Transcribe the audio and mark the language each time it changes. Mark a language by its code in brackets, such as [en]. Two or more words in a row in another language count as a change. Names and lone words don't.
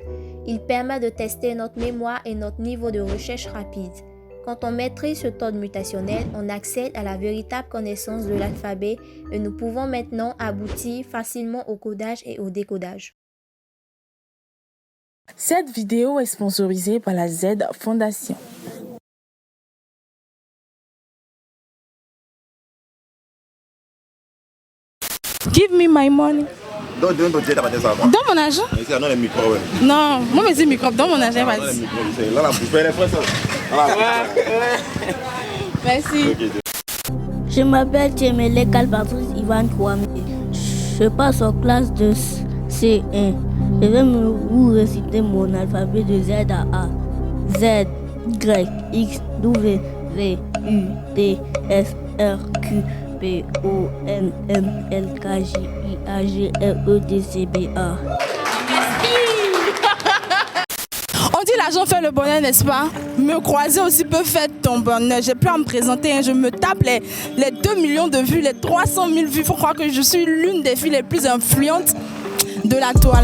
[fr] Il permet de tester notre mémoire et notre niveau de recherche rapide. Quand on maîtrise ce code mutationnel, on accède à la véritable connaissance de l'alphabet et nous pouvons maintenant aboutir facilement au codage et au décodage. Cette vidéo est sponsorisée par la Z Fondation. [en] Give me my money. [fr] Donne Dans mon argent? non, les micros, ouais. Non, moi, je dis micro. Dans mon argent, vas-y. Là, la bouche, les frères, Merci. Je m'appelle Tiemelek Albatros Ivan Kwame. Je passe en classe de C1. Je vais vous réciter mon alphabet de Z à A. Z, Y, X, W, V, U, T, S, R, Q, P, O, N, M, L, K, J, I, A, G, R, E, D, C, B, A. On dit l'argent fait le bonheur, n'est-ce pas? Me croiser aussi peut faire ton bonheur. J'ai pu en me présenter, hein. Je me tape les 2 millions de vues, les 300 000 vues. Il faut croire que je suis l'une des filles les plus influentes de la toile.